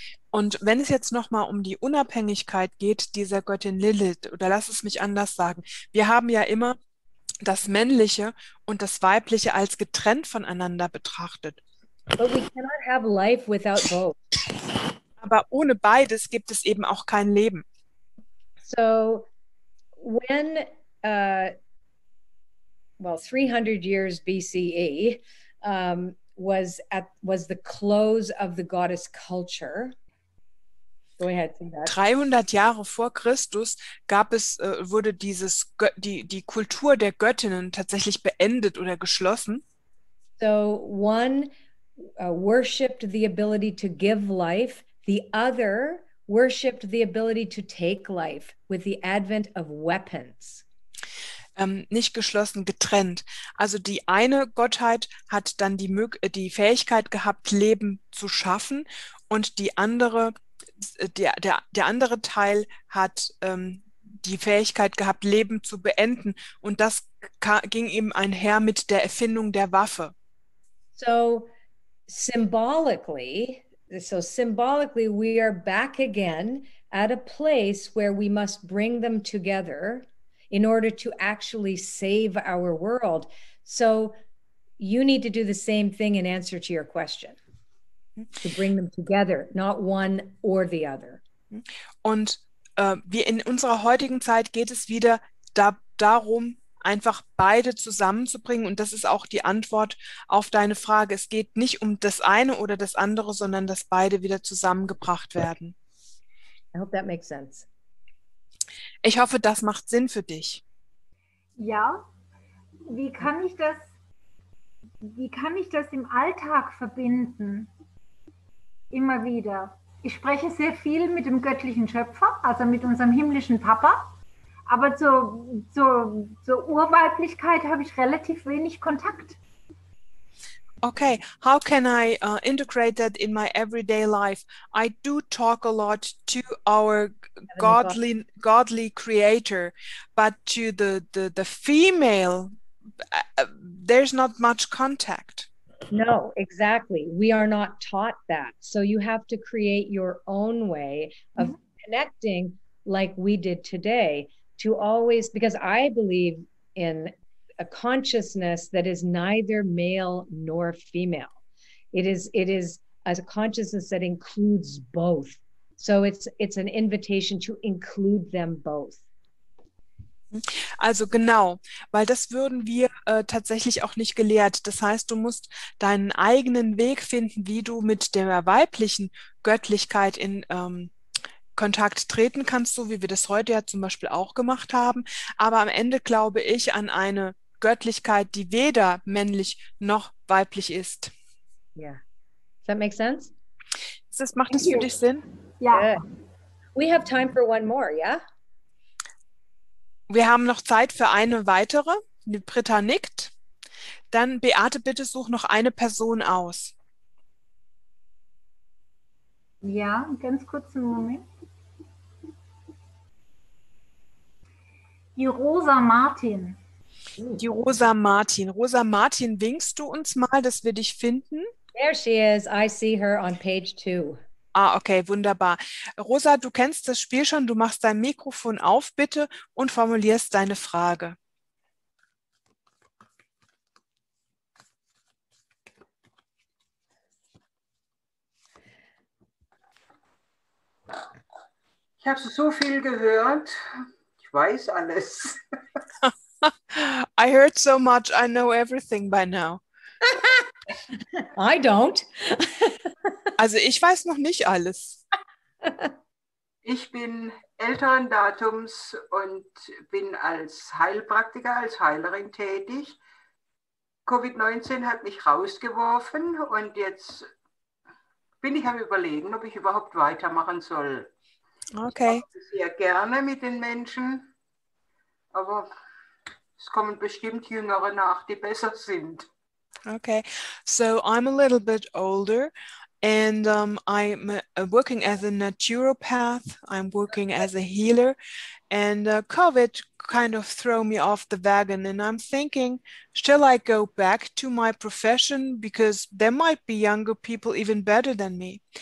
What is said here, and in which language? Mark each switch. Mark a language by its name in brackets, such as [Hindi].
[German] Und wenn es jetzt nochmal um die Unabhängigkeit geht, dieser Göttin Lilith, oder lass es mich anders sagen, wir haben ja immer das Männliche und das Weibliche als getrennt voneinander betrachtet. [English] But we cannot have life without both. [German] Aber ohne beides gibt es eben auch kein Leben. [English] So when 300 years BCE was the close of the goddess culture. Go ahead, [German] 300 Jahre vor Christus wurde die Kultur der Göttinnen tatsächlich beendet oder geschlossen. [English] So one worshipped the ability to give life, the other worshipped the ability to take life with the advent of weapons. [German] Nicht geschlossen, getrennt. Also die eine Gottheit hat dann die Fähigkeit gehabt, Leben zu schaffen und die andere, der andere Teil hat die Fähigkeit gehabt, Leben zu beenden und das ging eben einher mit der Erfindung der Waffe. [English] So symbolically we are back again at a place where we must bring them together in order to actually save our world. So you need to do the same thing in answer to your question, to bring them together, not one or the other. [German] Und wir in unserer heutigen Zeit geht es wieder darum, einfach beide zusammenzubringen. Und das ist auch die Antwort auf deine Frage. Es geht nicht um das eine oder das andere, sondern dass beide wieder zusammengebracht werden. [English] I hope that makes sense. [German] Ich hoffe, das macht Sinn für dich. Ja, wie kann ich das im Alltag verbinden? Immer wieder. Ich spreche sehr viel mit dem göttlichen Schöpfer, also mit unserem himmlischen Papa. Aber zur Urweiblichkeit habe ich relativ wenig Kontakt. [English] Okay, how can I integrate that in my everyday life? I do talk a lot to our godly creator, but to the female, there's not much contact. No, exactly. We are not taught that. So you have to create your own way of connecting like we did today to always, because I believe in a consciousness that is neither male nor female. It is as a consciousness that includes both. So it's an invitation to include them both. [German] Also genau, weil das würden wir tatsächlich auch nicht gelehrt. Das heißt, du musst deinen eigenen Weg finden, wie du mit der weiblichen Göttlichkeit in Kontakt treten kannst, so wie wir das heute ja zum Beispiel auch gemacht haben. Aber am Ende glaube ich an eine Göttlichkeit, die weder männlich noch weiblich ist. [English] Yeah. Does that make sense? [German] Macht das für dich Sinn? Ja. [English] We have time for one more, yeah? [German] Wir haben noch Zeit für eine weitere. Die Britta nickt. Dann, Beate, bitte such noch eine Person aus. Ja, ganz kurzen Moment. Die Rosa Martin. Die Rosa Martin. Rosa Martin, winkst du uns mal, dass wir dich finden? [English] There she is. I see her on page 2. [German] Ah, okay, wunderbar. Rosa, du kennst das Spiel schon. Du machst dein Mikrofon auf, bitte, und formulierst deine Frage. Ich habe so viel gehört. Ich weiß alles. [English] I heard so much, I know everything by now. I don't. [German] Also ich weiß noch nicht alles. Ich bin älteren Datums und bin als Heilpraktiker, als Heilerin tätig. Covid-19 hat mich rausgeworfen und jetzt bin ich am Überlegen, ob ich überhaupt weitermachen soll. Okay. Ich mache sehr gerne mit den Menschen, aber es kommen bestimmt Jüngere nach, die besser sind. [English] Okay, so I'm a little bit older and I'm working as a naturopath, I'm working as a healer, and COVID kind of threw me off the wagon, and I'm thinking, shall I go back to my profession because there might be younger people even better than me?